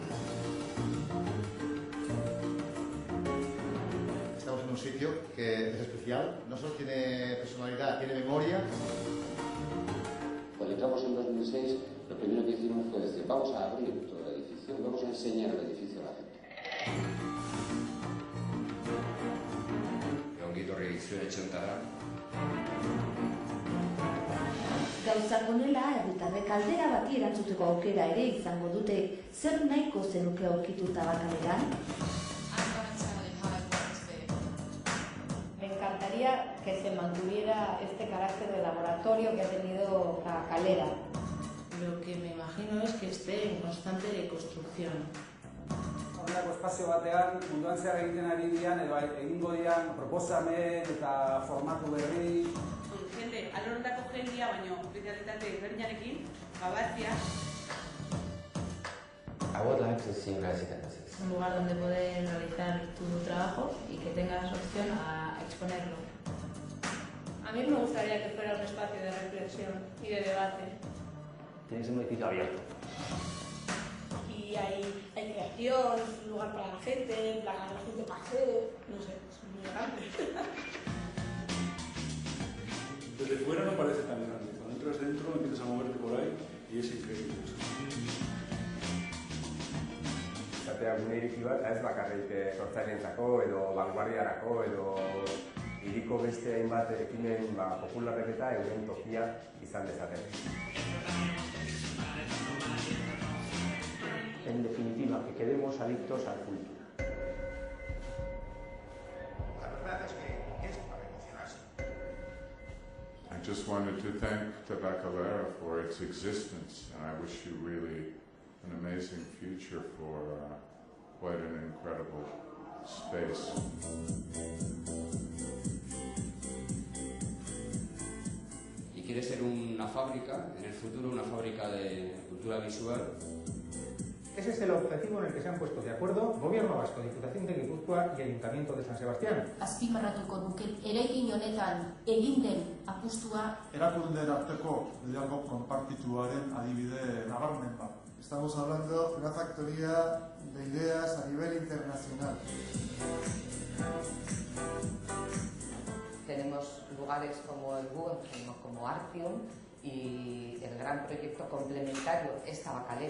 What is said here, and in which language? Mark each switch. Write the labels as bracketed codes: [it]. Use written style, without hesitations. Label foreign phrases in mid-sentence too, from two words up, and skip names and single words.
[es] Estamos en un sitio que es especial, no solo tiene personalidad, tiene memoria. Cuando entramos en 2006, lo primero que hicimos fue decir, vamos a abrir todo el edificio, vamos a enseñar el edificio a la gente. [eu] Ongietorri zure etxeontara. Gauzak honela, herritarrek aldera bati erantzuteko aukera ere izango dute. Zer nahiko zenuke aurkitu Tabakaleran? [es] Me encantaría que se mantuviera este carácter de laboratorio que ha tenido Tabacalera. Lo que me imagino es que esté en constante construcción. [eu] Horrelako espazio batean munduan zehar egiten ari dian edo egingo dian proposamen eta formatu berri. Jende, alorondako jendea, baino especialitate ezberdinarekin, batzia. [en] I would like to see residences. [es] Un lugar donde poder realizar tu trabajo y que tengas opción a exponerlo. A mí me gustaría que fuera un espacio de reflexión y de debate. Tienes un edificio abierto. Y hay creación, es un lugar para la gente, para que la gente pase, no sé, es muy grande. Desde fuera no parece tan grande. Cuando entras dentro empiezas a moverte por ahí y es increíble. [eu] Izatea gune iriki bat, ez bakarrik sortzaileentzako edo vanguardiarako edo hiriko beste hainbat ekimen popularrek eta euren tokia izan dezaten. [es] En definitiva, que quedemos adictos al culto. La verdad es que es para emocionarse. [en] I just wanted to thank Tabacalera for its existence, and I wish you really an amazing future for quite an incredible space. [es] Y quiere ser una fábrica, en el futuro una fábrica de cultura visual. Ese es el objetivo en el que se han puesto de acuerdo Gobierno Vasco, Diputación de Gipuzkoa y Ayuntamiento de San Sebastián. [eu] Azpimarratuko nuke eraikin honetan egin den apustua. Erakundeen arteko lidergo konpartituaren adibide nabarmen bat. [es] Estamos hablando de una factoría de ideas a nivel internacional. Tenemos lugares como el Guggenheim o como Artium y el gran proyecto complementario es Tabacalera,